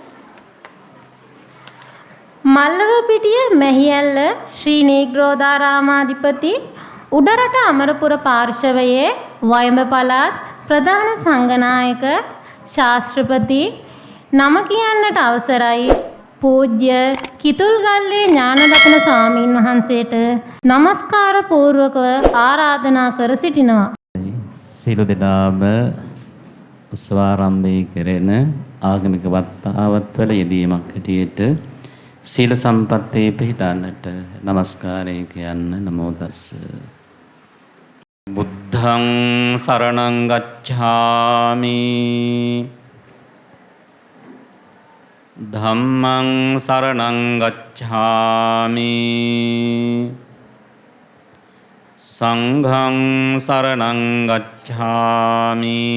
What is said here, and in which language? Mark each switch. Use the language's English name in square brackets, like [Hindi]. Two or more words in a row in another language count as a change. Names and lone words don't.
[Sinhala] මල්ලවපිටිය මැහිඇල්ල ශ්‍රී නීග්‍රෝධාරාමාධිපති උඩරට අමරපුර පාර්ශවයේ වයඹ පළාත් ප්‍රධාන සංඝනායක ශාස්ත්‍රපති නම කියන්නට අවසරයි පූජ්‍ය කිතුල්ගල්ලේ ඥානරත්න ස්වාමීන් වහන්සේට নমස්කාර පූර්වකව ආරාධනා කර සිටිනවා. සියලු දෙනාම උත්සවාරම්භය කෙරෙන ආගමික වත්තාවත්වල යෙදීමක් හැටියට සීල සම්පත්තේ පිහිටන්නට নমස්කාරය කියන්න [Pali] නමෝ තස්ස. බුද්ධං සරණං ගච්ඡාමි ධම්මං සරණං ගච්ඡාමි සංඝං සරණං ගච්ඡාමි